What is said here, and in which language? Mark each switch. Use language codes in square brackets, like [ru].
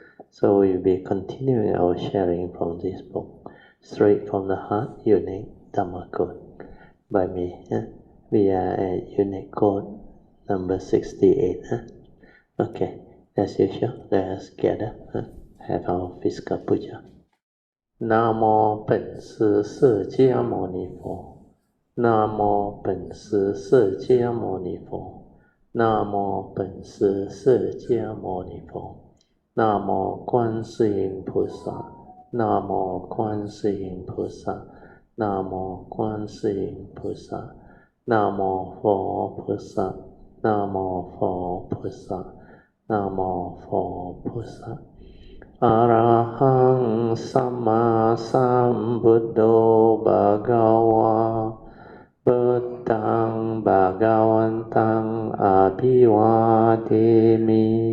[en] So we'll be continuing our sharing from this book, Straight from the Heart, Unique Dhamma Code, by me. We are at Unique Code number 68. Okay, as usual, let us gather, have our physical puja. [zh] 南无本师释迦牟尼佛，南无本师释迦牟尼佛，南无本师释迦牟尼佛，南无观世音菩萨，南无观世音菩萨，南无观世音菩萨，南无佛菩萨，南无佛菩萨，南无佛菩萨。 [pi] อะระหังสัมมาสัมพุทโธภะคะวาพุทธังภะคะวันตังอะภิวาเทมิ